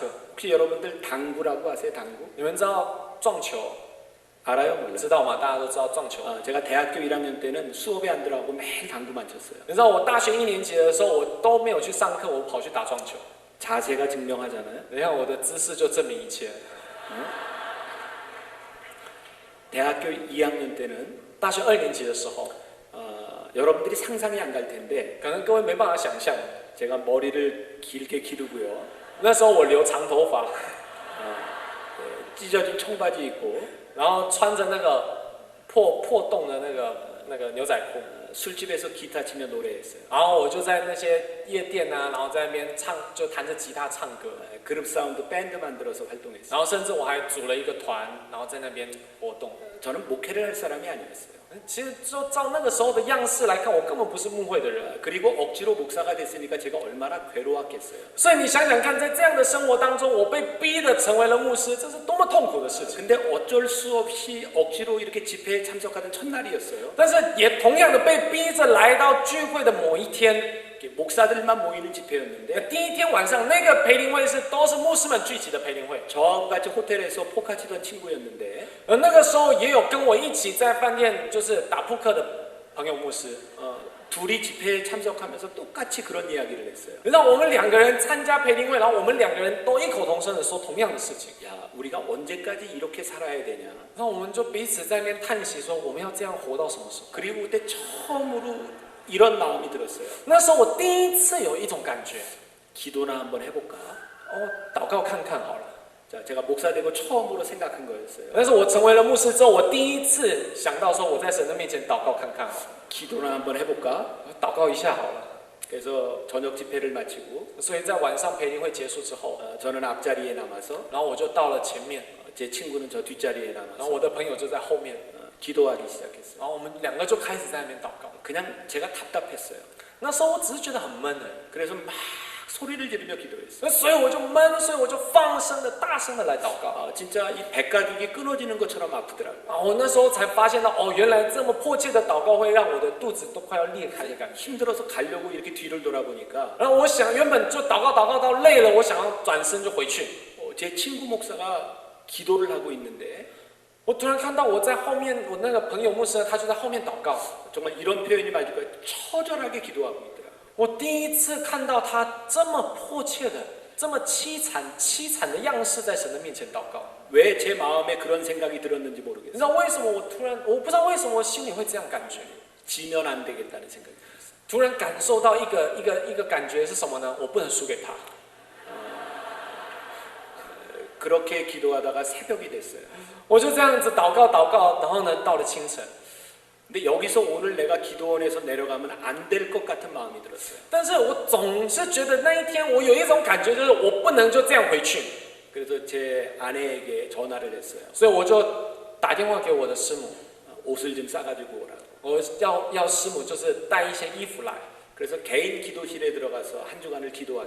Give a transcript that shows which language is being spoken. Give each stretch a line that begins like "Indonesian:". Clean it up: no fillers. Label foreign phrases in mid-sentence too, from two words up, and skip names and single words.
Korean: 혹시 여러분들 당구라고 아세요? 당구?
Chinese: 你们知道撞球
Korean: 알아요? 몰라요?
Chinese: 知道吗？大家都知道撞球。
Korean: 제가 대학교 1학년 때는 수업에 안 들어가고 매일 당구만 쳤어요.
Chinese: 你知道我大学1年级的时候，我都没有去上课，我跑去打撞球。
Korean: 자세가 증명하잖아요.
Chinese: 你看我的姿势就证明一切。
Korean: 대학교 2학년 때는
Chinese: 大学2年级的时候，
Korean: 여러분들이 상상이 안 갈 텐데
Chinese: 可能各位没办法想象，
Korean: 제가 머리를 길게 기르고요.
Chinese: 那时候我留长头发，
Korean: 찢어진 청바지 입고
Chinese: 然后穿着那个破洞的那个牛仔裤，
Korean: 술집에서 기타 치며 노래했어요.
Chinese: 然后我就在那些夜店啊，然后在那边唱，就弹着吉他唱歌，
Korean: 그룹 사운드 밴드 만들어서 활동했어요.
Chinese: 然后甚至我还组了一个团，然后在那边活动。
Korean: 저는 목회를 할 사람이 아니었어요.
Chinese: 其实就照那个时候的样式来看，我根本不是牧会的人。
Korean: 그리고 억지로 목사가 됐으니까 제가 얼마나 괴로웠겠어요.
Chinese: 所以你想想看，在这样的生活当中，我被逼的成为了牧师，这是多么痛苦的事情。
Korean: 근데 어쩔 수 없이 억지로 이렇게 집회에 참석하던 첫날이었어요.
Chinese: 但是也同样的被逼着来到聚会的某一天，
Korean: 목사들만 모이는 집회였는데
Chinese: 第一天晚上那个培灵会都是牧师们聚集的培灵会。
Korean: 저하고 같이 호텔에서 포카 치던 친구였는데
Chinese: 那个时候也有跟我一起在饭店就是打扑克的朋友牧师。
Korean: 둘이 집회에 참석하면서 똑같이 그런 이야기를 했어요.
Chinese: 你知道我们2个人参加培灵会，然后我们2个人都异口同声的说同样的事情。
Korean: 야, 우리가 언제까지 이렇게 살아야 되냐?
Chinese: 然后我们就彼此在那边叹息说，我们要这样活到什么时候？
Korean: 그리고 그때 처음으로 이런 마음이 들었어요.
Chinese: 那时候我第一次有一种感觉，
Korean: 기도나 한번 해볼까?
Chinese: 祷告看看好了。
Korean: 자, 제가 목사 되고 처음으로 생각한 거였어요.
Chinese: 但是我成为了牧师之后，我第一次想到说，我在神的面前祷告看看好了，
Korean: 기도나 한번 해볼까?
Chinese: 祷告一下好了。
Korean: 그래서 저녁 집회를 마치고
Chinese: 所以在晚上培灵会结束之后，
Korean: 저는 앞자리에 남아서
Chinese: 然后我就到了前面，
Korean: 제 친구는 저 뒷자리에
Chinese: 然后
Korean: 남아서
Chinese: 我的朋友就在后面，
Korean: 기도하기 시작했어요.
Chinese: 然后我们两个就开始在那边祷告。
Korean: 그냥 제가 답답했어요.
Chinese: 那时候我只是觉得很闷而已，
Korean: 그래서 막 소리를 지르며 기도했어요.
Chinese: 那所以我就闷，所以我就放声的、大声的来祷告。
Korean: 진짜 이 백가죽이 끊어지는 것처럼 아프더라고요.
Chinese: 啊，我那时候才发现到，哦，原来这么迫切的祷告会让我的肚子都快要裂开的感觉。
Korean: 힘들어서 가려고 이렇게 뒤를 돌아보니까
Chinese: 然后我想，原本就祷告到累了，我想要转身就回去。
Korean: 제 친구 목사가 기도를 하고 있는데
Chinese: 我突然看到我在后面，我那个朋友牧师他就在后面祷告。
Korean: 정말 이런 표현이 맞을 거예요. 처절하게 기도하고 있더라고요.
Chinese: 我第一次看到他这么迫切的、这么凄惨的样式在神的面前祷告。
Korean: 왜 제 마음에 그런 생각이 들었는지
Chinese: 你
Korean: 모르겠어요.
Chinese: 知道为什么我不知道为什么我心里会这样感觉？
Korean: 지면 안 되겠다는 생각이 들었어요.
Chinese: 突然感受到一个感觉是什么呢？我不能输给他。
Korean: 그렇게 기도하다가 새벽이 됐어요.
Chinese: 我就这样子祷告，然后呢，到了清晨。
Korean: 근데 여기서 오늘 내가 기도원에서 내려가면 안 될 것 같은 마음이 들었어요.
Chinese: 但是我总是觉得那一天我有一种感觉，就是我不能就这样回去，
Korean: 그래서 제 아내에게 전화를 했어요.
Chinese: 所以我就打电话给我的师母，
Korean: 옷을 좀 싸가지고 오라고.
Chinese: 我要师母就是带一些衣服来，
Korean: 그래서 개인 기도실에 들어가서 한 주간을 기도하기